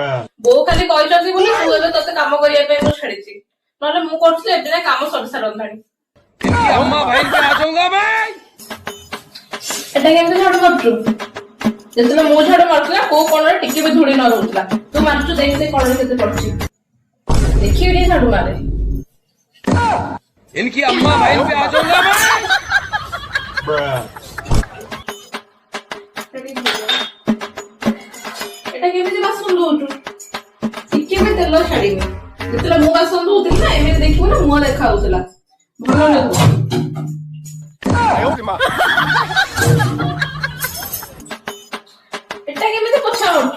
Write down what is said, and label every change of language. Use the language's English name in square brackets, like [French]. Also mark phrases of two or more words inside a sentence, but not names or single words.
[Odia] ବୋଉ ଖାଲି କହିଛନ୍ତି ବୋଲି ତୁ ଏବେ ତତେ କାମ କରିବା ପାଇଁ ମୁଁ ଛାଡିଛି, ନହେଲେ ମୁଁ କରୁଥିଲି ଏବେ ଯାଏ କାମ ସରି ସାରନ୍ତାଣି। ଏଟା କେମିତି ଝାଡୁ ମାରୁଛୁ? ଯେତେବେଳେ ମୁଁ ଝାଡୁ ମାରୁଥିଲା କୋଉ କୋଣରେ ଟିକେ ବି ଧୂଳି ନ ରହୁଥିଲା। ତୁ ମାରୁଛୁ ଦେଖ ସେ କୋଣରେ କେତେ ପଡୁଛି, ଦେଖିବି ଟିକେ ଝାଡୁ ମାରେ। [Hindi] इनकी अम्मा बहन पे आ जाऊंगा मैं। [Odia] এটা କେମିତି ବାସନ ଧୋଉଛୁ? ଟିକେ ବି ତେଲ ଛାଡିନି। ଯେତେବେଳେ ମୁଁ ବାସନ ଧୋଉଥିଲି ନା ଏମିତି ଦେଖିବୁ ନା ମୁହଁ ଦେଖା ହଉଥିଲା, ଭଲ ଲାଗୁଛି। এটা କେମିତି ପୋଛା ମାରୁଛୁ?